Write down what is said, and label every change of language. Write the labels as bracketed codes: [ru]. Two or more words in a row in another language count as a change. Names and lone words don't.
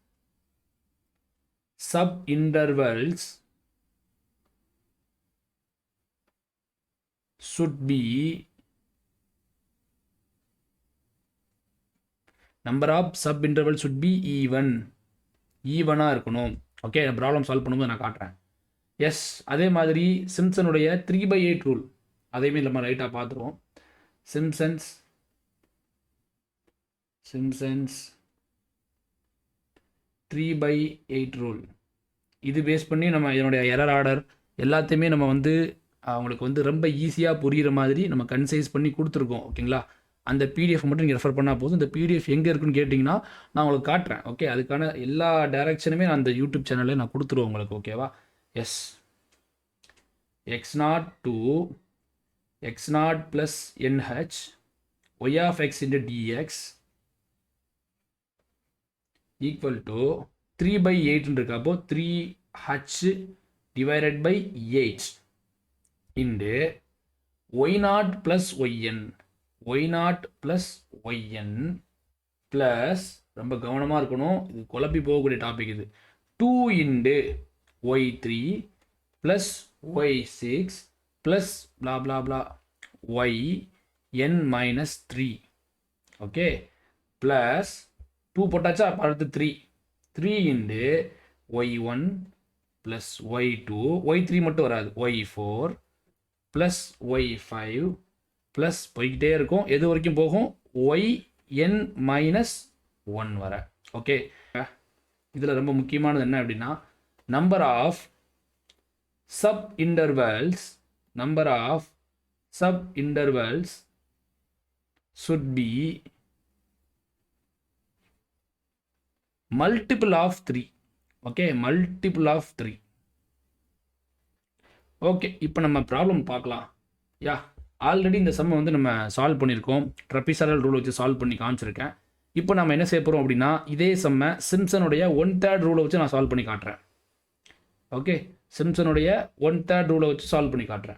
[en] subintervals should be [ta] ஈவனாக இருக்கணும். ஓகே, [en] problem solve [ta] பண்ணும்போது நான் காட்டுறேன். எஸ், அதே மாதிரி சிம்சனுடைய 3/8 ரூல் அதையுமே நம்ம ரைட்டாக பார்த்துருவோம். சிம்சன்ஸ் 3/8 ரூல் இது பேஸ் பண்ணி நம்ம இதனுடைய [en] error order [ta] எல்லாத்தையுமே நம்ம வந்து அவங்களுக்கு வந்து ரொம்ப ஈஸியாக புரிகிற மாதிரி நம்ம கன்சைஸ் பண்ணி கொடுத்துருக்கோம். ஓகேங்களா, அந்த பிடிஎஃப் மட்டும் நீங்கள் ரெஃபர் பண்ணால் போதும். இந்த பிடிஎஃப் எங்கே இருக்குன்னு கேட்டிங்கன்னா நான் உங்களுக்கு காட்டுறேன். ஓகே, அதுக்கான எல்லா டைரக்ஷனுமே நான் அந்த யூடியூப் சேனலில் நான் கொடுத்துருவேன் உங்களுக்கு. ஓகேவா? [en] எஸ், x0 to x0 plus nh y of x into dx equal to 3/8 இருக்கு. அப்போ 3h divided by 8 into y0 plus yn plus [ta] ரொம்ப கவனமாக இருக்கணும், இது குழப்பி போகக்கூடிய டாபிக். [en] இது 2 into y3 plus y6 plus blah blah blah yn minus 3. [ta] ஓகே, plus 2 போட்டாச்சா, அடுத்து 3 [en] into y1 plus y2, [ta] y3 மட்டும் வராது, [en] y4 plus y5 plus [ta] போய்கிட்டே இருக்கும். எது வரைக்கும் போகும்? [en] yn minus 1 வர. [ta] ஓகே, இதில் ரொம்ப முக்கியமானது என்ன அப்படின்னா [en] number of sub intervals should be multiple of 3. ஓகே, multiple of 3. [ta] ஓகே, இப்போ நம்ம ப்ராப்ளம் பார்க்கலாம். ஆல்ரெடி இந்த சம்மை வந்து நம்ம சால்வ் பண்ணியிருக்கோம். [en] trapezoidal rule [ta] வச்சு சால்வ் பண்ணி காமிச்சிருக்கேன். இப்போ நம்ம என்ன செய்ய போகிறோம் அப்படின்னா இதே சம்மை சிம்சனுடைய 1/3 ரூலை வச்சு நான் சால்வ் பண்ணி காட்டுறேன். ஓகே, சிம்சனுடைய 1/3 ரூலை வச்சு சால்வ் பண்ணி காட்டுறேன்.